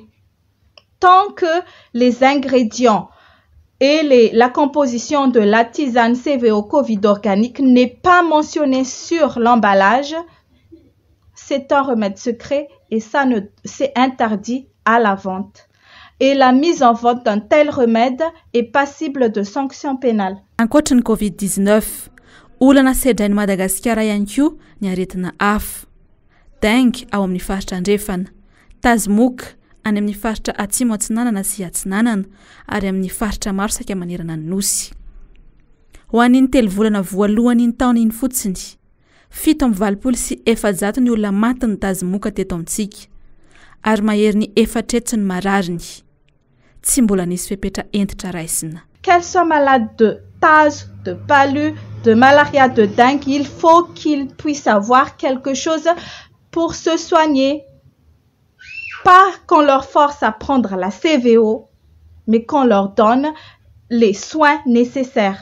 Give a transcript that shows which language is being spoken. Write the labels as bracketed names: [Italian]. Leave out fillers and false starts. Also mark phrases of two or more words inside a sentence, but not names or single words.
[French] Tant que les ingrédients et la composition de la tisane CVO Covid organique n'est pas mentionnée sur l'emballage, c'est un remède secret et ça c'est interdit à la vente. Et la mise en vente d'un tel remède est passible de sanctions pénales. [Malagasy] Ankoatran'ny Covid-19, olana sedrain'i Madagasikara ihany koa ny aretina hafa. Dengue ao amin'ny faritra andrefana, tazimoka any amin'ny faritra atsimo atsinanana sy atsinanana ary amin'ny faritra maro saika manerana ny nosy. Ho an'iny 3 volana voalohan'iny taona iny fotsiny, 720 ny olona maty ny tazimoka teto amintsika ary mahery ny 4 ny marariny. Tsy mbola nisy fepetra entitra raisina. [French] Qu'elles soient malades de taz, de palu, de malaria, de dengue, il faut qu'ils puissent avoir quelque chose pour se soigner. Pas qu'on leur force à prendre la CVO, mais qu'on leur donne les soins nécessaires.